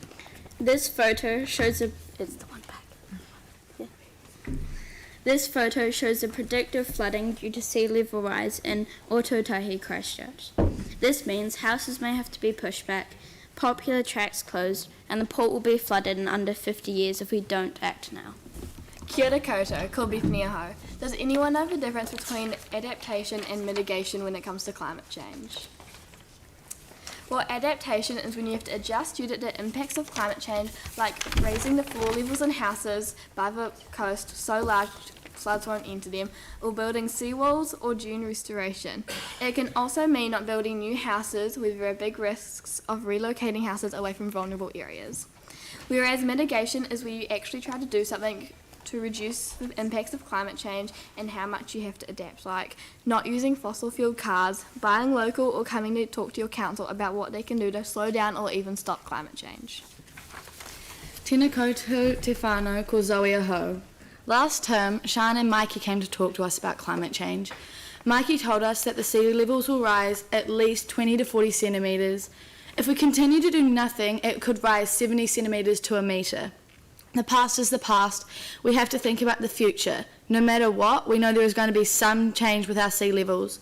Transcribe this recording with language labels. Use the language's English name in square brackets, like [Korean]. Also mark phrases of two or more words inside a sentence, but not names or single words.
[English] This photo shows This photo shows the predictive flooding due to sea level rise in Ōtautahi, Christchurch. This means houses may have to be pushed back, popular tracks closed, and the port will be flooded in under 50 years if we don't act now. [Māori] Kia ora koutou, ko Bethany Aho. [English] Does anyone know the difference between adaptation and mitigation when it comes to climate change? Well, adaptation is when you have to adjust due to the impacts of climate change, like raising the floor levels in houses by the coast so large floods won't enter them, or building seawalls or dune restoration. It can also mean not building new houses, where there are big risks of relocating houses away from vulnerable areas. Whereas mitigation is where you actually try to do something to reduce the impacts of climate change and how much you have to adapt, like not using fossil fuel cars, buying local, or coming to talk to your council about what they can do to slow down or even stop climate change. [Māori] Tēnā koutou te whānau ko Zoe Aho. [English] Last term, Sian and Mikey came to talk to us about climate change. Mikey told us that the sea levels will rise at least 20 to 40 centimetres. If we continue to do nothing, it could rise 70 centimetres to a metre. The past is the past. We have to think about the future. No matter what, we know there is going to be some change with our sea levels.